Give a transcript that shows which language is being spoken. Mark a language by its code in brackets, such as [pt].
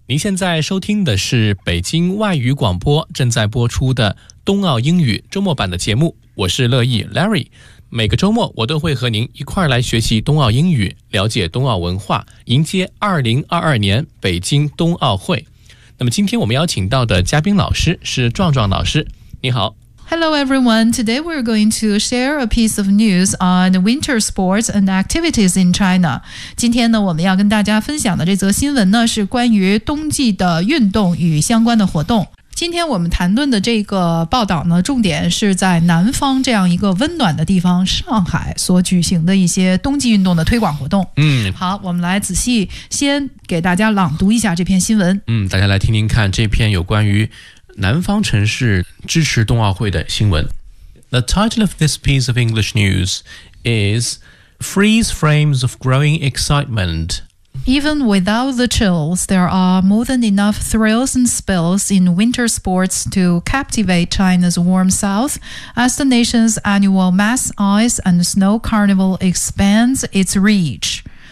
[zh] 您现在收听的是北京外语广播正在播出的冬奥英语周末版的节目，我是乐意 Larry。每个周末我都会和您一块来学习冬奥英语，了解冬奥文化，迎接2022年北京冬奥会。那么今天我们邀请到的嘉宾老师是壮壮老师，你好。 [en] Hello everyone, today we're going to share a piece of news on winter sports and activities in China. [zh] 今天呢我们要跟大家分享的这则新闻呢是关于冬季的运动与相关的活动。今天我们谈论的这个报道呢，重点是在南方这样一个温暖的地方上海所举行的一些冬季运动的推广活动。嗯，好，我们来仔细先给大家朗读一下这篇新闻。嗯，大家来听听看这篇有关于南方城市支持冬奥会的新闻。 [en] The title of this piece of English news is Freeze Frames of Growing Excitement. Even without the chills, there are more than enough thrills and spills in winter sports to captivate China's warm south as the nation's annual mass ice and snow carnival expands its reach.